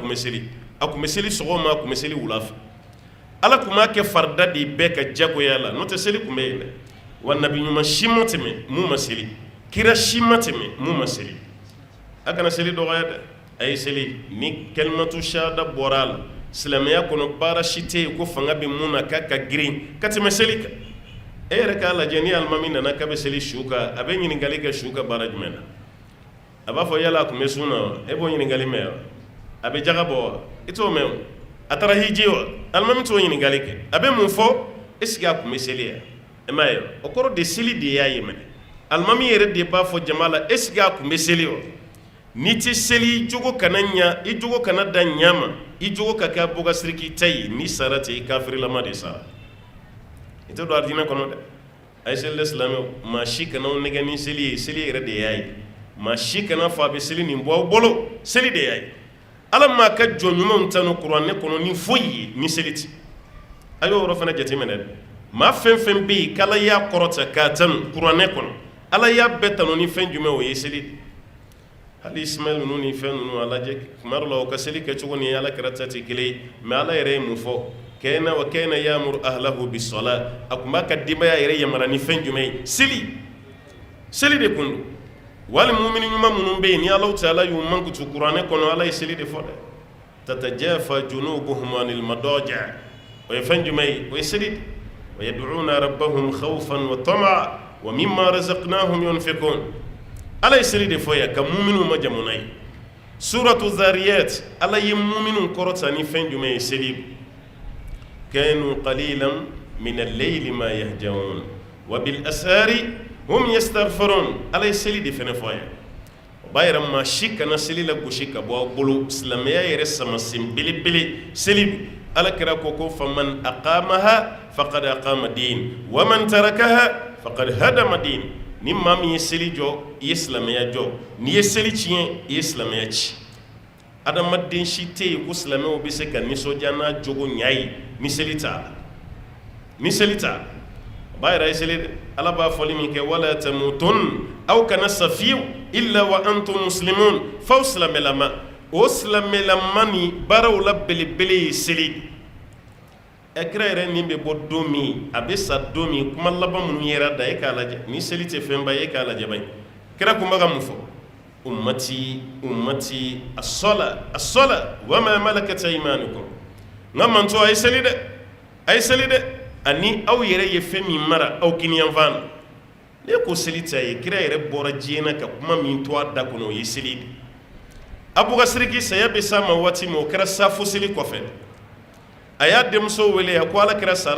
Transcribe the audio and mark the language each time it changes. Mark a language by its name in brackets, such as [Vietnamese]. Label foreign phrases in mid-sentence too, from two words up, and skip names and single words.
[Bambara] tun bɛ seli a tun bɛ seli sɔgɔma a tun bɛ seli wula fɛ Ala tun m'a kɛ farida de bɛɛ ka jagoya la n'o tɛ seli tun bɛ yen dɛ wa nabi ɲuman si ma tɛmɛ mun ma seli kira si ma tɛmɛ mun ma seli a kana seli dɔgɔya dɛ a ye seli ni [Arabic] كلمة الشهادة [Bambara] bɔra a la silamɛya kɔnɔ baara si tɛ yen ko fanga bɛ mun na k'a ka girin ka tɛmɛ seli kan e yɛrɛ k'a lajɛ ni alimami nana k'a bɛ seli su kan a bɛ ɲininkali kɛ su ka baara jumɛn na a b'a fɔ yala a tun bɛ sun na wa e b'o ɲininkali mɛn wa a bɛ jaga bɔ wa i t'o mɛn o a taara hiji wa alimami t'o ɲininkali kɛ a bɛ mun fɔ [French] est-ce que [Bambara] a tun bɛ seli wa e m'a ye o kɔrɔ de seli de y'a ye mɛ alimami yɛrɛ de b'a fɔ jama la [French] est-ce que [Bambara] a tun bɛ seli wa n'i tɛ seli i jogo kana ɲa i jogo kana da ɲa ma i jogo ka kɛ bɔgasiriki ta ye ni sara tɛ i kafirilama de sara i tɛ don aridinɛ kɔnɔ dɛ a ye seli de silamɛw maa si kana nɛgɛ ni seli ye seli yɛrɛ de y'a ye maa si kana fɔ a bɛ seli nin bɔ aw bolo seli de y'a ye Ala m'a ka jɔn ɲumanw tanu kuranɛ kɔnɔ ni foyi ye ni seli tɛ a y'o yɔrɔ fana jateminɛ dɛ maa fɛn fɛn bɛ yen k'Ala y'a kɔrɔta k'a tanu kuranɛ kɔnɔ Ala y'a bɛɛ tanu ni fɛn jumɛn o ye seli de hali Ismaɛl ninnu ni fɛn ninnu a lajɛ tuma dɔ la o ka seli kɛcogo ni Alakira ta tɛ kelen ye mais Ala yɛrɛ ye mun fɔ kana [Arabic] وكان يأمر أهله بالصلاة [Bambara] a tun b'a ka denbaya yɛrɛ yamara ni fɛn jumɛn ye seli de kun don wali mumini ɲuman minnu bɛ yen ni Alahu Taala y'u mankutu kuranɛ kɔnɔ Ala ye seli de fɔ dɛ [Arabic] تتجافى جنوبهم عن المضاجع' [Bambara] o ye fɛn jumɛn ye o ye seli de [Arabic] ويدعون ربهم خوفا وطمعا ومما رزقناهم ينفقون [Bambara] Ala ye seli de fɔ yan ka muminu ma jamana ye [Arabic] سورة الذاريات [Bambara] Ala ye muminu kɔrɔta ni fɛn jumɛn ye seli [Arabic] كانوا قليلا من الليل ما يهجعون وبالأسحار هم يستغفرون [Bambara] Ala ye seli de fɛnɛ fɔ yan o b'a yɛrɛ maa si kana seli la gosi ka bɔ aw bolo silamɛya yɛrɛ samasen belebele seli Ala kira ko ko [Arabic] فمن أقامها فقد أقام الدين ومن تركها فقد هدم الدين [Bambara] ni maa min ye seli jɔ i ye silamɛya jɔ n'i ye seli tiɲɛ i ye silamɛya ci adamaden si tɛ yen ko silamɛw bɛ se ka nisɔndiya n'a jogo ɲa ye ni seli t'a la ni seli t'a la o b'a yɛrɛ ye seli dɛ Ala b'a fɔli min kɛ [Arabic] ولا تموتن [Bambara] aw kana sa fiyewu [Arabic] إلا وأنتم مسلمون [Bambara] f'aw silamɛlama o silamɛlama ni baaraw la belebele ye seli kira yɛrɛ nin bɛ bɔ don min a bɛ sa don min kuma laban minnu yɛrɛ da e k'a lajɛ ni seli tɛ fɛn ba ye e k'a lajɛ ba ye kira kun bɛ ka mun fɔ [Arabic] أمتي أمتي الصلاة وما ملكت أيمانكم [Bambara] nka manto a ye seli dɛ ani aw yɛrɛ ye fɛn min mara aw kiniyanfan na ne ko seli tɛ a ye kira yɛrɛ bɔra diɲɛ na ka kuma min to a da kɔnɔ o ye seli de Abubakar saya bɛ s'a ma waati min o kɛra safo seli kɔfɛ a y'a denmuso wele a ko Alakira sara